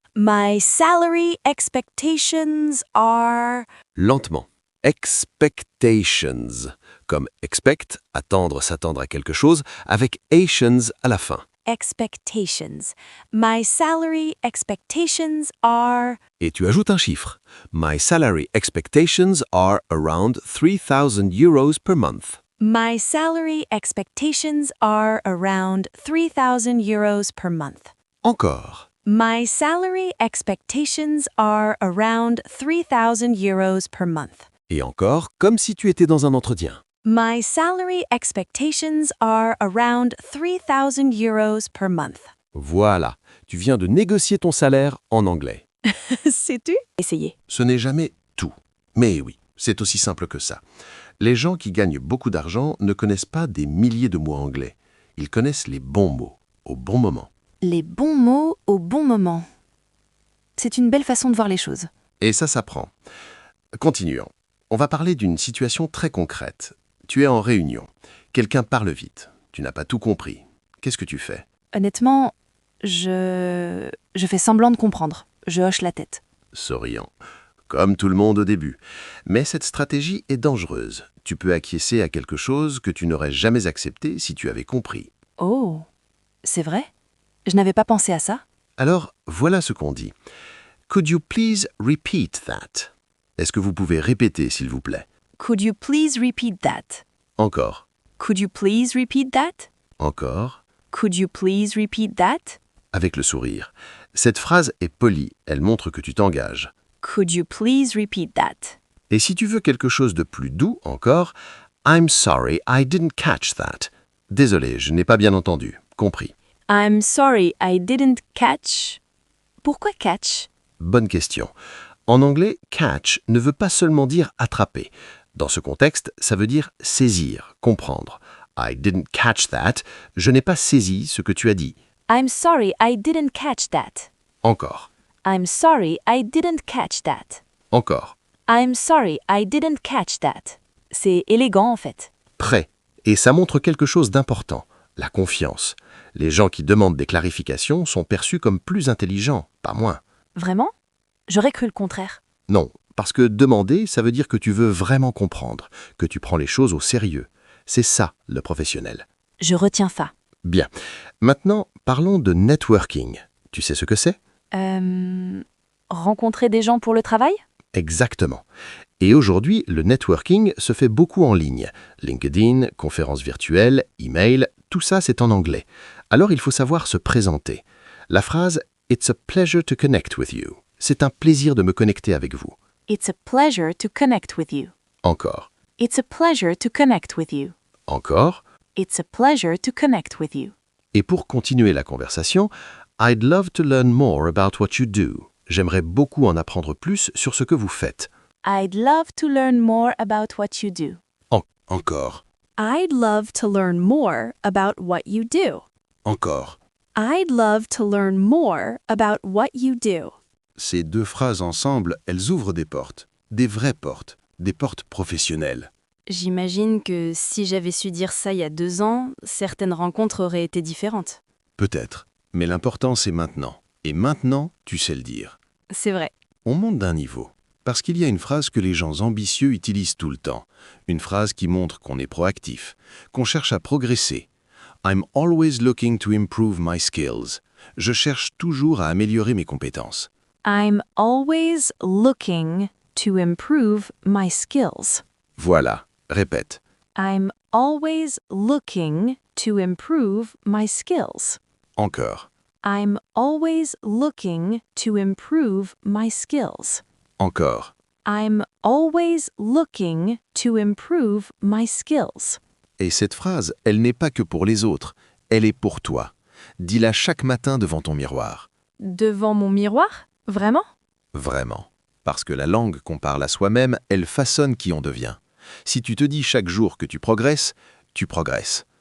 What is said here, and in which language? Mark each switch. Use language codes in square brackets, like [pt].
[en] My salary expectations are... [fr] Lentement. Expectations, comme expect, attendre, s'attendre à quelque chose, avec Asians à la fin. [en] expectations. My salary expectations are... [fr] Et tu ajoutes un chiffre. [en] My salary expectations are around 3,000 euros per month. My salary expectations are around 3,000 euros per month. [fr] Encore. [en] My salary expectations are around 3,000 euros per month. [fr] Et encore, comme si tu étais dans un entretien. [en] My salary expectations are around 3,000 euros per month. [fr] Voilà, tu viens de négocier ton salaire en anglais. Sais-tu? Essayez. Ce n'est jamais tout. Mais oui, c'est aussi simple que ça. Les gens qui gagnent beaucoup d'argent ne connaissent pas des milliers de mots anglais. Ils connaissent les bons mots, au bon moment. Les bons mots au bon moment. C'est une belle façon de voir les choses. Et ça s'apprend. Continuons. On va parler d'une situation très concrète. Tu es en réunion. Quelqu'un parle vite. Tu n'as pas tout compris. Qu'est-ce que tu fais? Honnêtement, je fais semblant de comprendre. Je hoche la tête. Souriant. Comme tout le monde au début. Mais cette stratégie est dangereuse. Tu peux acquiescer à quelque chose que tu n'aurais jamais accepté si tu avais compris. Oh, c'est vrai? Je n'avais pas pensé à ça. Alors, voilà ce qu'on dit. [en] Could you please repeat that? [fr] Est-ce que vous pouvez répéter, s'il vous plaît? [en] Could you please repeat that? [fr] Encore. [en] Could you please repeat that? [fr] Encore. [en] Could you please repeat that? [fr] Avec le sourire. Cette phrase est polie. Elle montre que tu t'engages. [en] Could you please repeat that? [fr] Et si tu veux quelque chose de plus doux encore, [en] I'm sorry, I didn't catch that. [fr] Désolé, je n'ai pas bien entendu. Compris. [en] I'm sorry, I didn't catch. [fr] Pourquoi [en] catch? [fr] Bonne question. En anglais, catch ne veut pas seulement dire attraper. Dans ce contexte, ça veut dire saisir, comprendre. [en] I didn't catch that. [fr] Je n'ai pas saisi ce que tu as dit. [en] I'm sorry, I didn't catch that. [fr] Encore. [en] I'm sorry, I didn't catch that. [fr] Encore. [en] I'm sorry, I didn't catch that. [fr] C'est élégant en fait. Très. Et ça montre quelque chose d'important, la confiance. Les gens qui demandent des clarifications sont perçus comme plus intelligents, pas moins. Vraiment? J'aurais cru le contraire. Non, parce que demander, ça veut dire que tu veux vraiment comprendre, que tu prends les choses au sérieux. C'est ça, le professionnel. Je retiens ça. Bien. Maintenant, parlons de networking. Tu sais ce que c'est? Rencontrer des gens pour le travail? Exactement. Et aujourd'hui, le networking se fait beaucoup en ligne. LinkedIn, conférences virtuelles, email, tout ça c'est en anglais. Alors il faut savoir se présenter. La phrase « [en] It's a pleasure to connect with you ». [fr] C'est un plaisir de me connecter avec vous. [en] It's a pleasure to connect with you. [fr] Encore. [en] It's a pleasure to connect with you. [fr] Encore. [en] It's a pleasure to connect with you. [fr] Et pour continuer la conversation, [en] I'd love to learn more about what you do. [fr] J'aimerais beaucoup en apprendre plus sur ce que vous faites. [en] I'd love to learn more about what you do. [fr] Encore. [en] I'd love to learn more about what you do. [fr] Encore. [en] I'd love to learn more about what you do. [fr] Ces deux phrases ensemble, elles ouvrent des portes. Des vraies portes. Des portes professionnelles. J'imagine que si j'avais su dire ça il y a 2 ans, certaines rencontres auraient été différentes. Peut-être. Mais l'important, c'est maintenant. Et maintenant, tu sais le dire. C'est vrai. On monte d'un niveau. Parce qu'il y a une phrase que les gens ambitieux utilisent tout le temps. Une phrase qui montre qu'on est proactif, qu'on cherche à progresser. [en] I'm always looking to improve my skills. [fr] Je cherche toujours à améliorer mes compétences. [en] I'm always looking to improve my skills. [fr] Voilà. Répète. [en] I'm always looking to improve my skills. [fr] Encore. [en] I'm always looking to improve my skills. [fr] Encore. [en] I'm always looking to improve my skills. [fr] Et cette phrase, elle n'est pas que pour les autres. Elle est pour toi. Dis-la chaque matin devant ton miroir. Devant mon miroir? Vraiment? Vraiment. Parce que la langue qu'on parle à soi-même, elle façonne qui on devient. Si tu te dis chaque jour que tu progresses, tu progresses.